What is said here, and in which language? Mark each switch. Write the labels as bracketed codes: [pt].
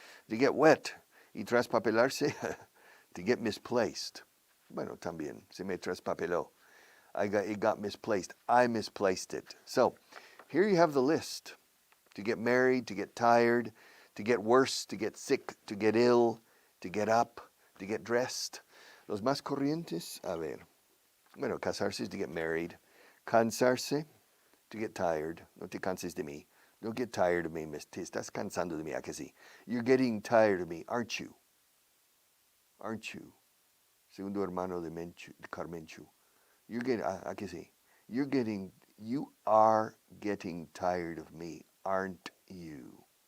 [en] To get wet. [es] Y traspapelarse, [en] to get misplaced. [es] Bueno, también. Se me traspapeló. [en] It got misplaced. I misplaced it. So, here you have the list. To get married, to get tired, to get worse, to get sick, to get ill, to get up, to get dressed. [es] Los más corrientes, a ver. Bueno, casarse [en] is to get married. [es] Cansarse, [en] to get tired. [es] No te canses de mí. [en] Don't get tired of me, miss. [es] Te estás cansando de mí, ¿a que sí? [en] You're getting tired of me, aren't you? Aren't you? [es] Segundo hermano de Carmenchu. [en] You're getting, [es] ¿a que sí? [en] You are getting tired of me, aren't you?